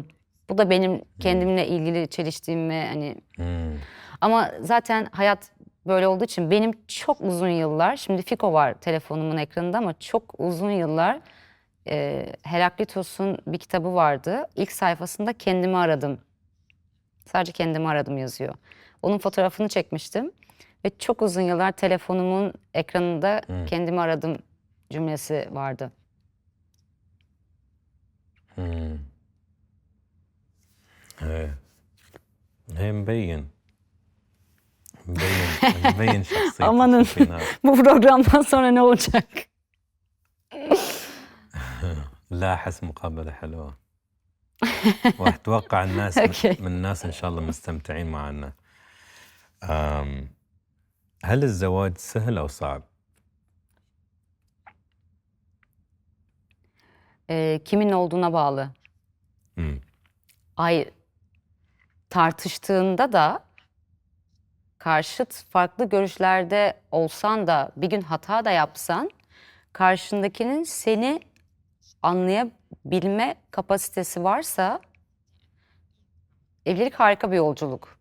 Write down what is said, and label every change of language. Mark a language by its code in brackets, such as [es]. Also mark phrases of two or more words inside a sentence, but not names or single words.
[tr] Bu da benim kendimle ilgili çeliştiğim ve hani ama zaten hayat böyle olduğu için benim çok uzun yıllar, şimdi Fiko var telefonumun ekranında ama çok uzun yıllar Heraklitos'un bir kitabı vardı. İlk sayfasında kendimi aradım. Sadece kendimi aradım yazıyor. Onun fotoğrafını çekmiştim ve çok uzun yıllar telefonumun ekranında kendimi aradım cümlesi vardı. [ar] هي مبين مبين شخصيتك [tr] Amanın [ar] فينا. [tr] bu programdan sonra ne olacak? [ar] لا أحس مقابلة حلوة. وأتوقع الناس أوكي. من الناس إن شاء الله مستمتعين معنا. هل الزواج سهل أو صعب؟ [tr] Kimin olduğuna bağlı. Tartıştığında da karşıt farklı görüşlerde olsan da bir gün hata da yapsan karşındakinin seni anlayabilme kapasitesi varsa evlilik harika bir yolculuk.